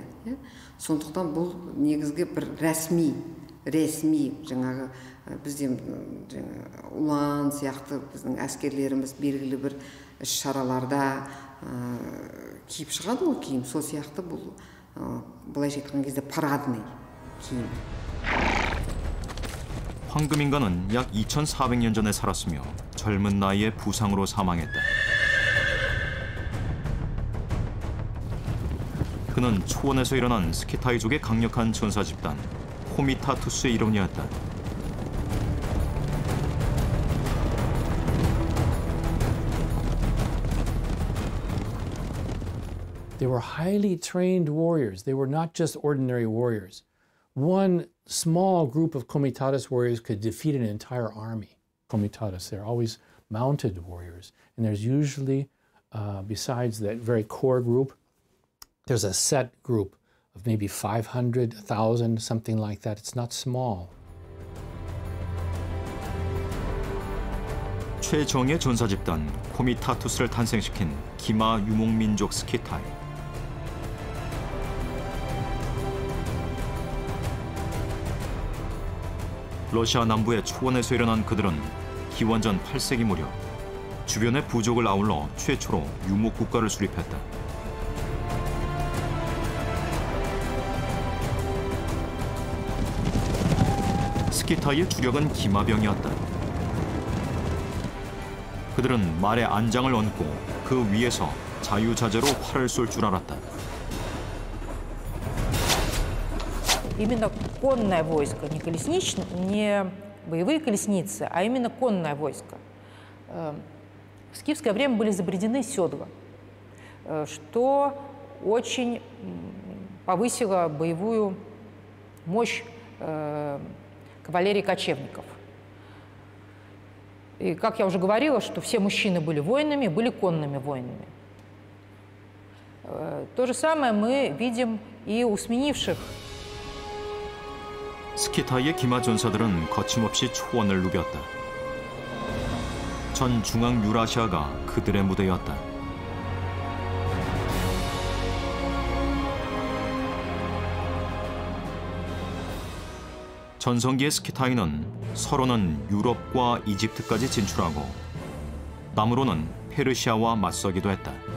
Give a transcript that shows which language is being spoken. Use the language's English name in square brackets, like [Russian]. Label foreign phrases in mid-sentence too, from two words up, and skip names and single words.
[Kazakh] Сондықтан бұл негізгі бір ресми жаңағы бізде ұлан сияқты біздің әскерлеріміз белгілі бір іс-шараларда киіп шығады ғой киім. Сол сияқты бұл былайша айтқан кезде парадный киім. [Korean] 황금인간은 약 2400년 전에 살았으며 젊은 나이에 부상으로 사망했다. 그는 초원에서 일어난 스키타이족의 강력한 전사 집단 코미타투스의 일원이었다. [English] They were highly trained warriors. They were not just ordinary warriors. One small group of Comitatus warriors could defeat an entire army. Comitatus, they're always mounted warriors. And there's usually, besides that very core group, there's a set group of maybe 500, 1,000, something like that. It's not small. [Korean] 최정예 전사 집단 코미타투스를 탄생시킨 기마 유목민족 스키타이. 러시아 남부의 초원에서 일어난 그들은 기원전 8세기 무렵 주변의 부족을 아울러 최초로 유목 국가를 수립했다. 스키타이의 주력은 기마병이었다. 그들은 말에 안장을 얹고 그 위에서 자유자재로 활을 쏠 줄 알았다. [Russian] Именно конное войско, не боевые колесницы, а именно конное войско. В скифское время были изобретены седла, что очень повысило боевую мощь кавалерии кочевников. И, как я уже говорила, что все мужчины были воинами, были конными воинами. То же самое мы видим и у сменивших. [Korean] 스키타이의 기마 전사들은 거침없이 초원을 누볐다. 전 중앙 유라시아가 그들의 무대였다. 전성기의 스키타이는 서로는 유럽과 이집트까지 진출하고 남으로는 페르시아와 맞서기도 했다.